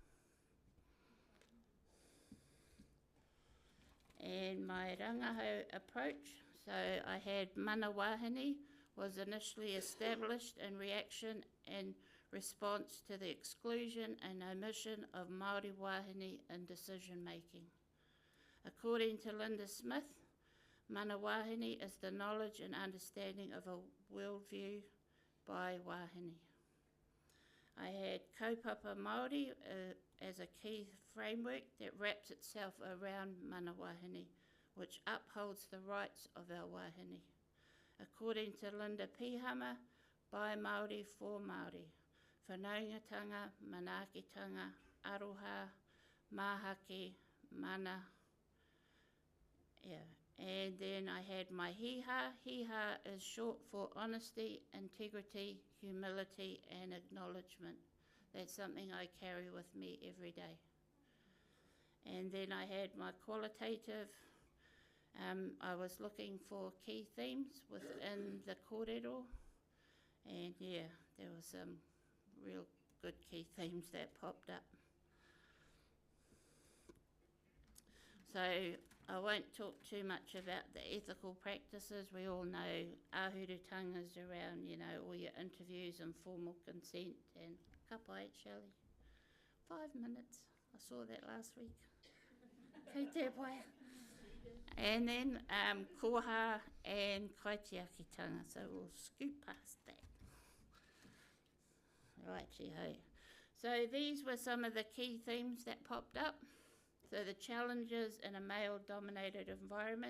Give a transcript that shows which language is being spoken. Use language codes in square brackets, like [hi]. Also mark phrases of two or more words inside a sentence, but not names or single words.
[en] And my rangahau approach, so I had [mi] Mana Wāhine [en] was initially established in reaction and response to the exclusion and omission of [mi] Māori wāhine [en] in decision making. According to Linda Smith, [mi] Mana Wāhine [en] is the knowledge and understanding of a worldview by wāhine. I had [mi] Kaupapa Māori [en] as a key framework that wraps itself around [mi] Mana Wāhine, [en] which upholds the rights of our wāhine. According to Linda Pihama, by Māori for Māori, [mi] whanaungatanga, manaakitanga, aroha, mahake, mana. [en] And then I had my hiha. Hiha is short for honesty, integrity, humility and acknowledgement. That's something I carry with me every day. And then I had my qualitative. I was looking for key themes within the kōrero. And yeah, there was some real good key themes that popped up. So I won't talk too much about the ethical practices. We all know ahurutangas around, you know, all your interviews and formal consent and [mi] ka pai, [en] Shelley. 5 minutes. I saw that last week. [mi] Kei te pai. [en] And then koha and kaitiakitanga, so we'll scoot past that. Righty-ho. So these were some of the key themes that popped up. So the challenges in a male-dominated environment.